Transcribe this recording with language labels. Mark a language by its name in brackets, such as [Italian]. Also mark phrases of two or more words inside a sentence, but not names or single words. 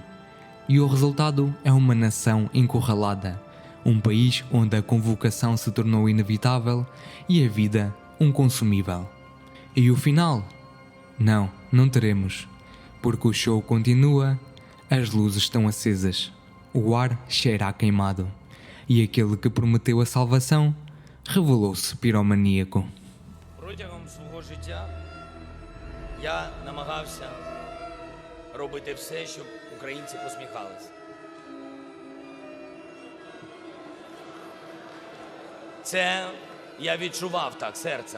[Portuguese] E o resultado é uma nação encurralada, um país onde a convocação se tornou inevitável e a vida um consumível. E o final? Não, não teremos, porque o show continua, as luzes estão acesas, o ar cheira a queimado, e aquele que prometeu a salvação revelou-se piromaníaco. [Ukrainian] Протягом свого життя я намагався робити все, щоб українці посміхалися. Це я відчував так серцем.